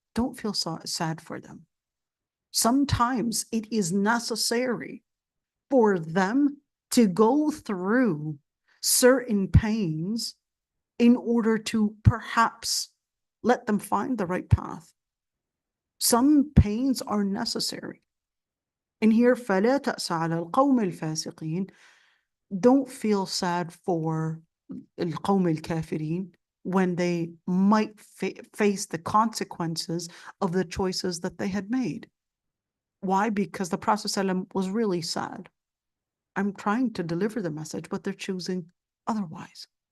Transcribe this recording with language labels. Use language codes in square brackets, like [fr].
[en] Don't feel sad for them. Sometimes it is necessary for them to go through certain pains in order to perhaps let them find the right path. Some pains are necessary. And here, [ar] فَلَا تَأْسَ عَلَى الْقَوْمِ الْفَاسِقِينَ. [en] Don't feel sad for [ar] الْقَوْمِ الْكَافِرِينَ [en] when they might face the consequences of the choices that they had made. Why? Because the Prophet ﷺ was really sad. I'm trying to deliver the message, but they're choosing otherwise.